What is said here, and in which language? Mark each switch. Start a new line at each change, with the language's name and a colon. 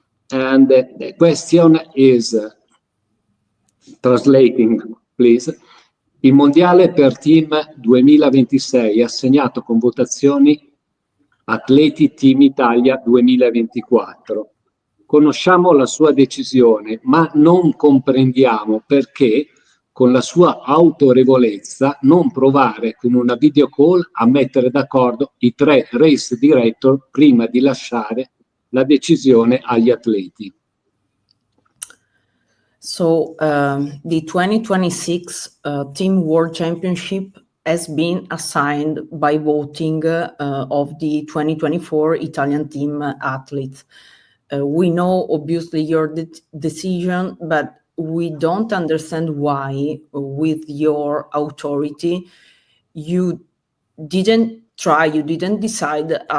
English: And the question is, translating, please.
Italian: Il mondiale per team 2026 è assegnato con votazioni Atleti Team Italia 2024. Conosciamo la sua decisione, ma non comprendiamo perché, con la sua autorevolezza, non provare con una video call a mettere d'accordo i 3 race director prima di lasciare la decisione agli atleti.
English: So the 2026 Team World Championship has been assigned by voting of the 2024 Italian team athletes. We know obviously your decision, but we don't understand why, with your authority, you didn't decide